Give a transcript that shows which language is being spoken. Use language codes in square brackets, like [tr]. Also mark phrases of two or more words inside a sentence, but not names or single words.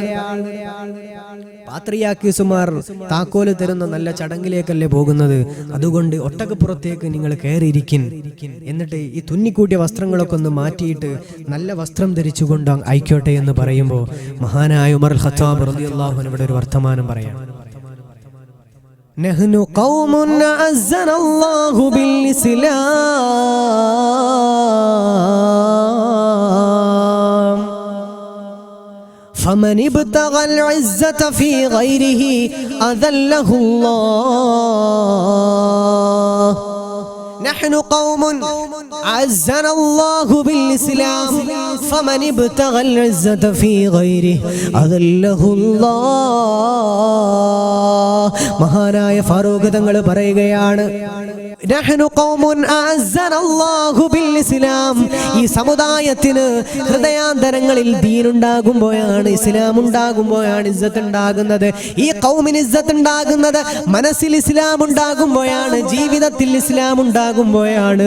[ml] പാത്രിയാർക്കീസുമാർ താക്കോല് തരുന്ന നല്ല ചടങ്ങിലേക്കല്ലേ പോകുന്നത്, അതുകൊണ്ട് ഒട്ടകപ്പുറത്തേക്ക് നിങ്ങൾ കയറിയിരിക്കിൻ, എന്നിട്ട് ഈ തുന്നിക്കൂട്ടിയ വസ്ത്രങ്ങളൊക്കെ ഒന്ന് മാറ്റിയിട്ട് നല്ല വസ്ത്രം ധരിച്ചുകൊണ്ട് ആയിക്കോട്ടെ എന്ന് പറയുമ്പോൾ മഹാനായ ഉമർ ഖത്താബ് [ar] رضي الله عنه [ml] ഇവിടെ ഒരു വർത്തമാനം പറയാം. [ar] نحن قوم أعزنا الله بالإسلام فمن ابتغى العزة في غيره أذله الله نحن قوم عزنا الله بالإسلام فمن ابتغى العزة في غيره أذله الله [ml] മഹാനായ ഫാറൂഖ് തങ്ങൾ പറയുകയാണ്, [ar] نحن قوم أعزنا الله بالإسلام. [ml] ഈ സമുദായത്തിന് ഹൃദയാന്തരങ്ങളിൽ ദീനുണ്ടാകുമ്പോഴാണ്, ഇസ്ലാം ഉണ്ടാകുമ്പോഴാണ് ഇസ്സത്ത് ഉണ്ടാകുന്നത്. ഈ ഖൗമിന് ഇസ്സത്ത് ഉണ്ടാകുന്നത് മനസ്സിൽ ഇസ്ലാം ഉണ്ടാകുമ്പോഴാണ്, ജീവിതത്തിൽ ഇസ്ലാം ഉണ്ടാകുമ്പോഴാണ്.